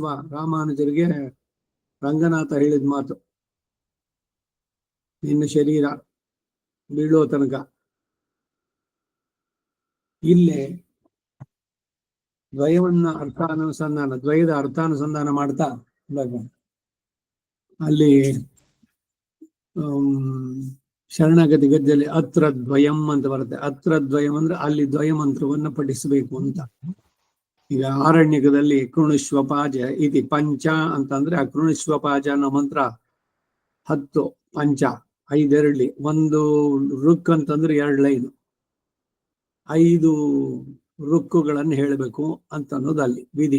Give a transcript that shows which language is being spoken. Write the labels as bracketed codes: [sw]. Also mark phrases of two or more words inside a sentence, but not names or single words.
[kn] ರಾಮಾನುಜರಿಗೆ ರಂಗನಾಥ ಹೇಳಿದ ಮಾತು, ನಿನ್ನ ಶರೀರ ಬೀಳೋ ತನಕ ಇಲ್ಲೇ ದ್ವಯವನ್ನ ದ್ವಯದ ಅರ್ಥಾನುಸಂಧಾನ ಮಾಡ್ತಾ ಅಲ್ಲಿ ಶರಣಾಗತಿ ಗದ್ಯದಲ್ಲಿ [sa] ಅತ್ರ ದ್ವಯಂ [kn] ಅಂತ ಬರುತ್ತೆ. [sa] ಅತ್ರ ದ್ವಯಂ [kn] ಅಂದ್ರೆ ಅಲ್ಲಿ ದ್ವಯ ಮಂತ್ರವನ್ನ ಪಠಿಸಬೇಕು ಅಂತ. ಈಗ ಆರಣ್ಯಕದಲ್ಲಿ [sa] ಕೃಣಿಶ್ವಪಾಜ ಇತಿ ಪಂಚ [kn] ಅಂತಂದ್ರೆ ಆ ಕೃಣಿಶ್ವಪಾಜ ಅನ್ನೋ ಮಂತ್ರ 10 ಪಂಚ 5 ಒಂದು ರುಕ್ ಅಂತಂದ್ರೆ 2 ಲೈನ್, 5 ರುಕ್ಕುಗಳನ್ನು ಹೇಳಬೇಕು ಅಂತ ಅನ್ನೋದು ಅಲ್ಲಿ ವಿಧಿ.